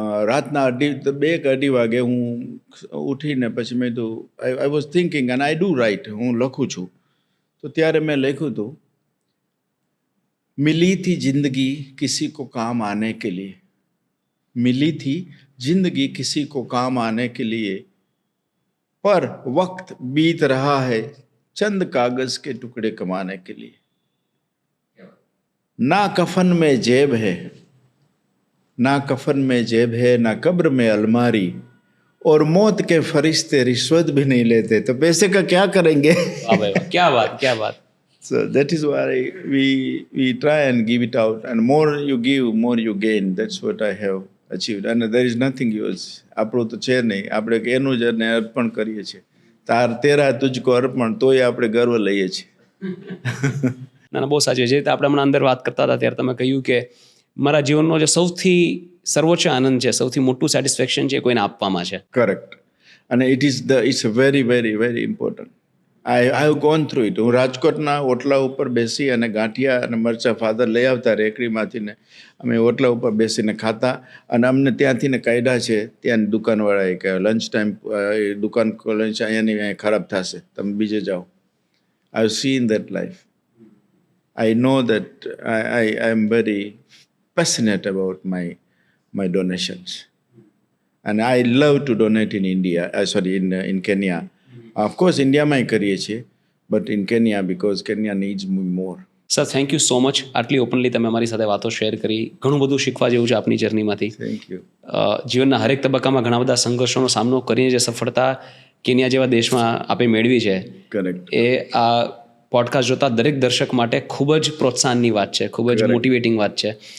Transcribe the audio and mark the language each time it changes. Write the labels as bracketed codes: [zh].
[gu] રાતના 2-2 વાગે હું ઉઠીને પછી મેં કીધું [en] I was thinking and I do write, [gu] હું લખું છું. તો ત્યારે મેં લખ્યું હતું, [hi] मिली थी जिंदगी किसी को काम आने के लिए, मिली थी जिंदगी किसी को काम आने के लिए, पर वक्त बीत रहा है चंद कागज के टुकड़े कमाने के लिए. ना कफन में जेब है, ना कफन में जेब है, ना कब्र में अलमारी, और मौत के फरिश्ते रिश्वत भी नहीं लेते, तो पैसे का क्या करेंगे? વાહ ભાઈ વાહ, क्या बात, क्या बात. [en] So that is why we try and give it out, and more you give, more you gain. That's what I have achieved, and there is nothing yours. [gu] આપણું તો છે નહીં, આપણે એનું જ એને અર્પણ કરીએ છીએ. [hi] તેરા તુજકો અર્પણ, [gu] તોય આપણે ગર્વ લઈએ છીએ. ના બહુ સાચી. જે રીતે આપણે હમણાં અંદર વાત કરતા હતા ત્યારે તમે કહ્યું કે મારા જીવનનો જે સૌથી સર્વોચ્ચ આનંદ છે, સૌથી મોટું સેટિસ્ફેક્શન છે, કોઈને આપવામાં છે. [en] Correct. અને it's very very very important. I have gone through it. [gu] હું રાજકોટના ઓટલા ઉપર બેસી અને ગાંઠિયા અને મરચાં ફાધર લઈ આવતા રેકડીમાંથી ને અમે ઓટલા ઉપર બેસીને ખાતા. અને અમને ત્યાંથી ને કાયદા છે, ત્યાંની દુકાનવાળાએ કે લંચ ટાઈમ દુકાન લંચ અહીંયાની અહીંયા ખરાબ થશે, તમે બીજે જાઓ. [en] I have seen that life. I know that I am very passionate about my donations, and I love to donate in India. In Kenya. Of course, India [gu] માં કરીએ છીએ, [en] but in Kenya because Kenya needs me more. Sir, thank you so much. [gu] આટલી openly તમે અમારી સાથે વાતો share કરી. ઘણું બધું શીખવા જેવું છે આપની જર્નીમાંથી. [en] Thank you. [gu] જીવનના હરેક તબક્કામાં ઘણા બધા સંઘર્ષોનો સામનો કરીને જે સફળતા કેન્યા જેવા દેશમાં આપે મેળવી છે, [en] Correct. [gu] એ આ પોડકાસ્ટ જોતા દરેક દર્શક માટે ખૂબ જ પ્રોત્સાહનની વાત છે, ખૂબ જ મોટિવેટિંગ વાત છે.